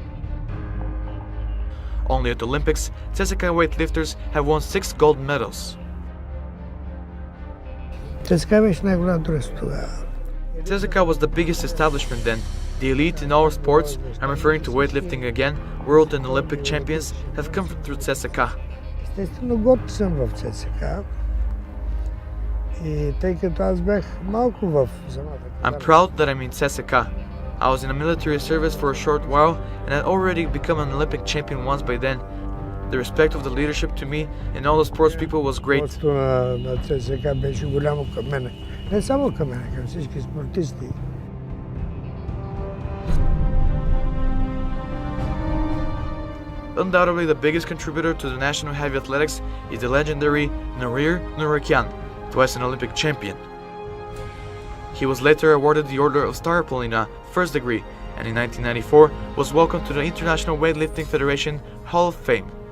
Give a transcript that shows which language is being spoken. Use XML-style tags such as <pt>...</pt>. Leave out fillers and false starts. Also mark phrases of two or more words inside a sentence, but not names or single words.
<en>Only at the Olympics, CSKA weightlifters have won 6 gold medals. CSKA was the biggest establishment then. The elite in all sports, I'm referring to weightlifting again, world and Olympic champions, have come through CSKA.</en> <bg>Естествено, горд съм в ЦСКА и тъй като аз бях малко в самата.</bg> <en>I'm proud that I'm in CSKA. I was in a military service for a short while and had already become an Olympic champion once by then. The respect of the leadership to me and all the sports people was great.</en> <bg>На ЦСКА беше голямо към мене. Не само към мене, към всички спортисти.</bg> <en>Undoubtedly the biggest contributor to the national heavy athletics is the legendary Nurir Nurikyan, twice an Olympic champion. He was later awarded the Order of Star Polina, first degree, and in 1994 was welcomed to the International Weightlifting Federation Hall of Fame.</en>